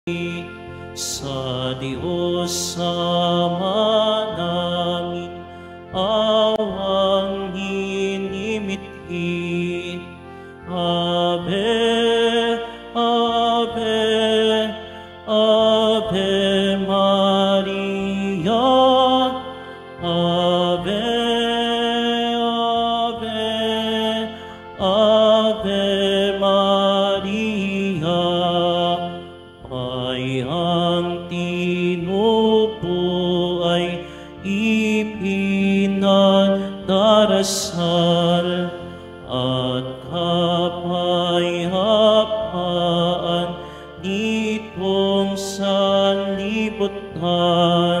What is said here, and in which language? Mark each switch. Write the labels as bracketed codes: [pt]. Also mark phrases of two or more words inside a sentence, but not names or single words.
[tl] Sa Diyos Ama namin, awang hinimithi. [la] Ave, Ave, Ave Maria. Ave, Ave, Ave Maria. [tl] Ay ang tinupo ay ipinagdarasal at kapayapaan nitong sanlibutan.